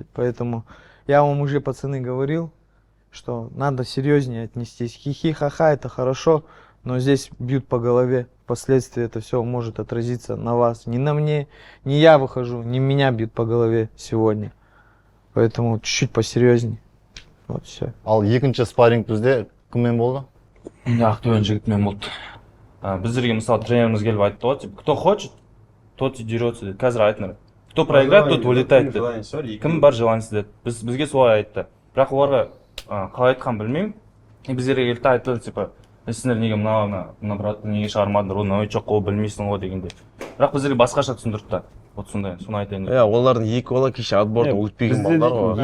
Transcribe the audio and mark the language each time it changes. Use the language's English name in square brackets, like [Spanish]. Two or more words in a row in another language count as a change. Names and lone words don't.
[Russian] Поэтому я вам уже, пацаны, говорил, что надо серьезнее отнестись. Хихи-ха-ха, это хорошо, но здесь бьют по голове. Впоследствии это все может отразиться на вас. Не на мне, не я выхожу, не меня бьют по голове сегодня. Поэтому чуть-чуть посерьезнее. Вот все. [Kazakh] Ал екінші спарринг бізде кіммен болды? Ақтөбе жігітмен болды. Біздерге мысалы тренеріміз келіп айтты ғой, [Russian] типа, кто хочет, тот и дерется деді. [Kazakh] Қазір айтыңдар. [Russian] Кто проиграет, тот вылетает деді. [Kazakh] Кім бар желаниесі деді. Бізге солай айтты. Бірақ оларға қалай айтқанын білмеймін. Біздерге келді айтты, типа, сендер неге мына братты неге шығармадыңдар, ол новичок қой, білмейсің ғой дегенде. Бірақ біздерге басқаша түсіндірді да. Вот сондай, соны айтайын деп. Иә, олардың екі бала кеше отборда өтпеген балдар ғой.